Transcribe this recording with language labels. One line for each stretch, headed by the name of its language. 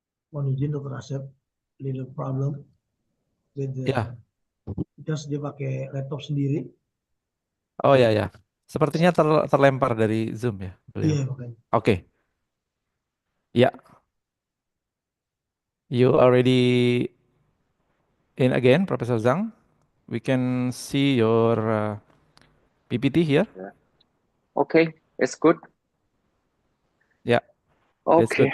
Indonesian: Mohon izin Dr.
English: Asep, little problem with the,
Indonesian: Ya.
English: because
Indonesian: dia pakai laptop sendiri. Oh ya ya. Sepertinya terlempar dari Zoom ya beliau. Iya, makanya. Oke. Ya.
English: You already in again, Professor Zhang. We can see your PPT here. Okay, it's good. Yeah, it's good.